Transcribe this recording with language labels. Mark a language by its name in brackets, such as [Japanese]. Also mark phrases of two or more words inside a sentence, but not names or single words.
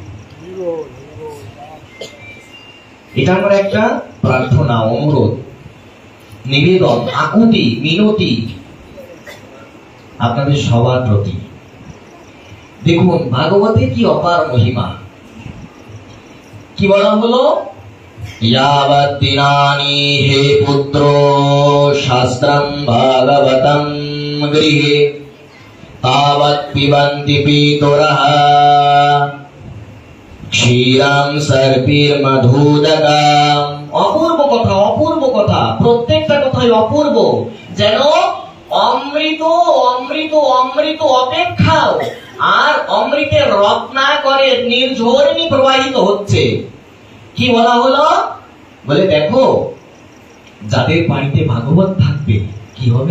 [Bangla] এটা আমার একটা প্রার্থনা, অনুরোধ, নিবেদন, আকুতি, মিনতি আপনাদের সবার প্রতি। দেখুন ভাগবতের কি অপার মহিমা। কি বলা হলো? [Sanskrit] यावत् दिनानि हे पुत्रो शास्त्रं भागवतं गृहे तावत् पिबन्ति पितरः क्षीरं सर्पिर्मधुदकम्। [Bangla] অপূর্ব কথা, অপূর্ব কথা, প্রত্যেকটা কথাই অপূর্ব। যেন অমৃত অমৃত অমৃত অপেক্ষাও আর অমৃতের রত্নাকরে নির্ঝরণী প্রবাহিত হচ্ছে। কি বলা হলো? বলে দেখো, যাদের বাড়িতে ভাগবত থাকবে কি হবে?